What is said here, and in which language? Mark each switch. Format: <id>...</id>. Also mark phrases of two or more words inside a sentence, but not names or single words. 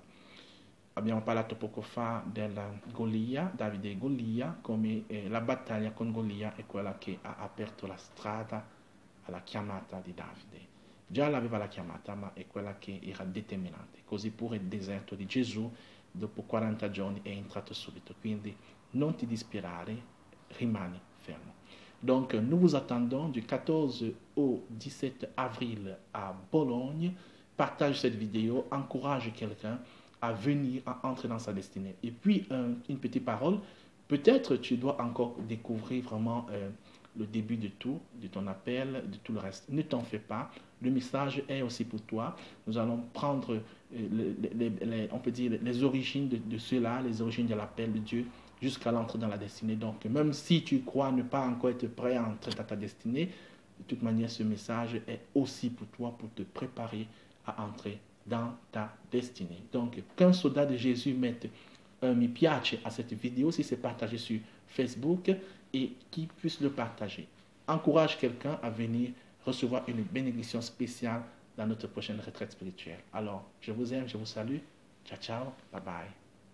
<it>Abbiamo parlato poco fa della Golia, Davide e Golia, come la battaglia con Golia è quella che ha aperto la strada alla chiamata di Davide. Già l'aveva la chiamata, ma è quella che era determinante. Così pure il deserto di Gesù, dopo 40 giorni, è entrato subito. Quindi non ti dispirare, rimani fermo.</it> <fr>Donc, nous vous attendons du 14 au 17 avril à Bologne. Partage cette vidéo, encourage quelqu'un à venir, à entrer dans sa destinée. Et puis, une petite parole, peut-être tu dois encore découvrir vraiment le début de tout, de ton appel, de tout le reste. Ne t'en fais pas, le message est aussi pour toi. Nous allons prendre, on peut dire, les origines de cela, les origines de l'appel de Dieu, jusqu'à l'entrée dans la destinée. Donc, même si tu crois ne pas encore être prêt à entrer dans ta destinée, De toute manière, ce message est aussi pour toi, pour te préparer à entrer dans ta destinée. Donc, qu'un soldat de Jésus mette</fr> <it>mi piace</it> <fr>à cette vidéo si c'est partagé sur Facebook et qui puisse le partager. Encourage quelqu'un à venir recevoir une bénédiction spéciale dans notre prochaine retraite spirituelle. Alors, je vous aime, je vous salue.</fr> <it>Ciao, ciao,</it> <en>bye bye.</en>